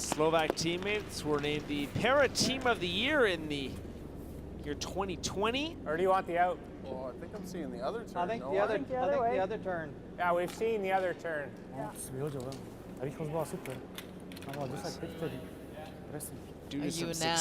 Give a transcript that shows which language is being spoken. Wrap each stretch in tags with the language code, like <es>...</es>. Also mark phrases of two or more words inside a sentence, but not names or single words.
<en>Slovak teammates were named the Para Team of the Year in the year 2020. Or do you want the out? Oh, I think I'm seeing the other turn. I think no, the other, I- I think the other turn. Yeah, we've seen the other turn.</en> <sk>Rýchlosť bola super. Tam bola 10-5 vtedy. Presne.</sk> <en>Due</en> <sk>A</sk> <en>to some unanimous.</en>